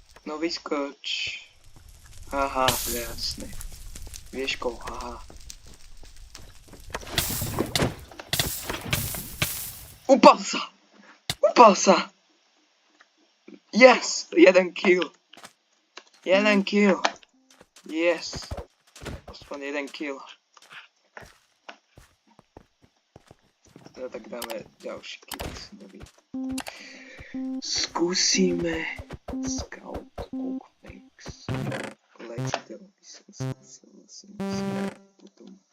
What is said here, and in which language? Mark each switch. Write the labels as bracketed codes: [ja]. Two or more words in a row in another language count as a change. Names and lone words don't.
[sk] No vyskoč. Aha, jasne. Vieš koho, aha. Upal sa! Upal sa! [en] Yes! 1 kill. 1 kill. Yes. [sk] Aspoň 1 kill. No tak dáme ďalší kill. Skúsime Scout Oakbanks. Lečiteľ by som skúsil potom.